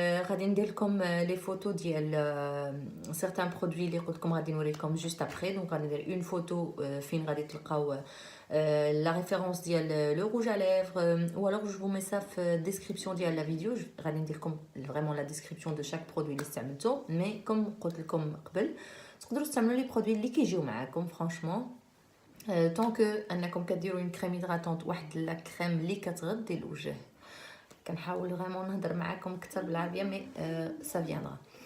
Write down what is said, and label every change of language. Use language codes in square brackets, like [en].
[ar] غادي ندير لكم لي فوتو ديال [fr] certains produits [ar] اللي قلت لكم غادي نوريكم [fr] juste après. donc [ar] غادي ندير [fr] une photo [ar] فين غادي تلقاو [fr] la référence ديال le rouge à lèvres, ou alors je vous mets ça في description ديال la vidéo. [ar] غادي ندير لكم [fr] vraiment la description de chaque produit [ar] اللي استعملته. [fr] mais comme [ar] قلت لكم قبل تقدروا تستعملوا لي برودوي اللي كيجيو معاكم فرانشمون. [fr] tant que [ar] انكم كديروا [fr] une crème hydratante، [ar] واحد لا كريم اللي كتغطي الوجه. كنحاول فريمون نهضر معاكم اكثر بالعربيه مي [fr] ça viendra.